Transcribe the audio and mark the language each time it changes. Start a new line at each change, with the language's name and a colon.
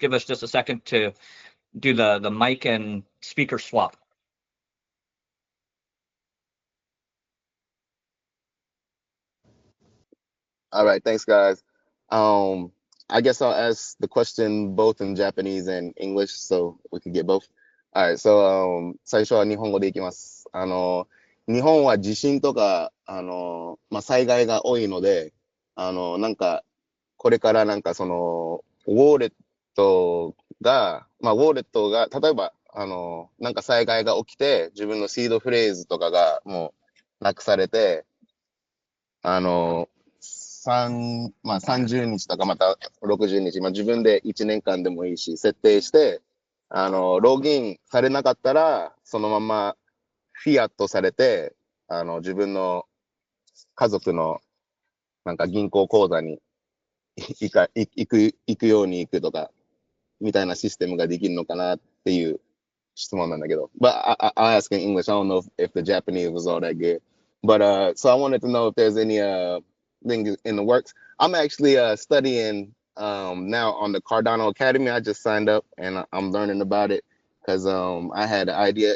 English: Give us just a second to do the mic and speaker swap. All right, thanks, guys. I guess I'll ask the question both in Japanese and English so we can get both. All right, so
Japanese: 最初は日本語でいきます。日本は地震とか災害が多いので、なんかこれからなんかそのウォレットが例えばなんか災害が起きて自分のシードフレーズとかがもうなくされて 30日とかまた60日、自分で1年間でもいいし、設定して、ログインされなかったら、そのままフィアットされて、自分の家族のなんか銀行口座に行くように行くとか、みたいなシステムができるのかなっていう質問なんだけど。
English: But I'll ask in English. I don't know if the Japanese was all that good. But so I wanted to know if there's any thing in the works. I'm actually studying now on the Cardano Academy. I just signed up and I'm learning about it because I had an idea.